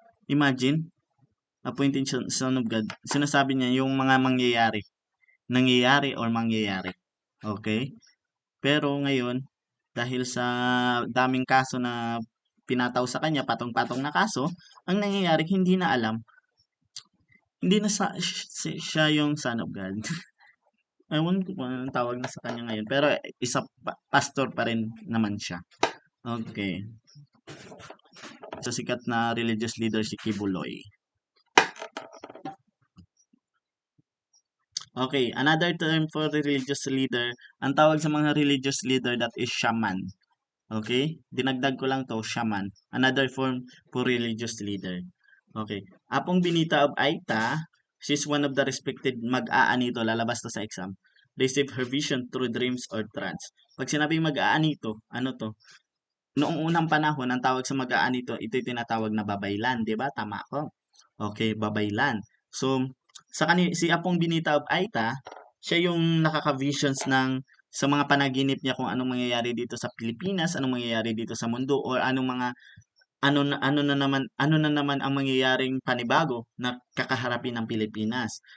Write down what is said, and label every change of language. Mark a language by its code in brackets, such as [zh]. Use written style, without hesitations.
[en] Imagine, appointed son of God. [tl] Sinasabi niya yung mga mangyayari, nangyayari or mangyayari. Okay? Pero ngayon, dahil sa daming kaso na pinataw sa kanya, patong-patong na kaso, ang nangyayari hindi na alam. Hindi na siya yung [en] son of God. [tl] Ewan ko kung anong tawag na sa kanya ngayon. Pero isa pastor pa rin naman siya. Okay. So sikat na religious leader si Kibuloy. [en] Okay, another term for religious leader, [tl] ang tawag sa mga [en] religious leader that is shaman. Okay? [tl] Dinagdag ko lang to, shaman. [en] Another form for religious leader. Okay. Apong Binita of Aita, she's one of the respected mag-aanito, [tl] lalabas to sa exam. [en] Receive her vision through dreams or trance. [tl] Pag sinabing mag-aanito, ano to? Noong unang panahon, ang tawag sa mag-aanito, ito'y tinatawag na babaylan, di ba? Tama ko. Okay, babaylan. So, si Apong Binita of Aita, siya yung nakaka-visions ng sa mga panaginip niya kung anong mangyayari dito sa Pilipinas, anong mangyayari dito sa mundo, or anong mga ano na naman ang mangyayaring panibago na kakaharapin ng Pilipinas.